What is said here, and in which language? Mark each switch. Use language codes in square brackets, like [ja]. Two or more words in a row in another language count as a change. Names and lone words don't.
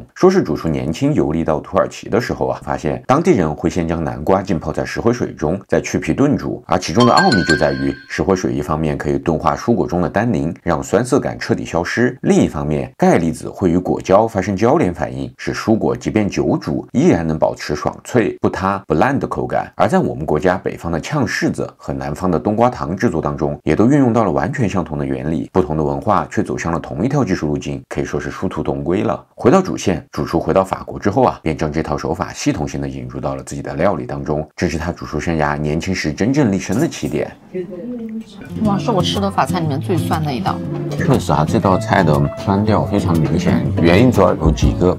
[zh] 說是主廚年輕遊歷到土耳其的時候啊，發現當地人會先將南瓜浸泡在石灰水中，再去皮燉煮，而其中的奧秘就在於石灰水一方面可以鈍化蔬果中的單寧，讓酸澀感徹底消失。另一方面，鈣離子會與果膠發生交聯反應，使蔬果即便久煮依然能保持爽脆、不塌不爛的口感。而在我們國家北方的嗆柿子和南方的冬瓜糖制作當中，也都運用到了完全相同的原理，不同的文化卻走向了同一條技術路徑，可以說是殊途同歸了。回到主線，主廚回到法國之後啊，便將這套手法系統性的引入到了自己的料理當中，這是他主廚生涯年輕時真正立身的起點。哇，是我吃的法餐裡面最酸的一道。確實啊，這道菜的酸調非常明顯，原因主要有幾個。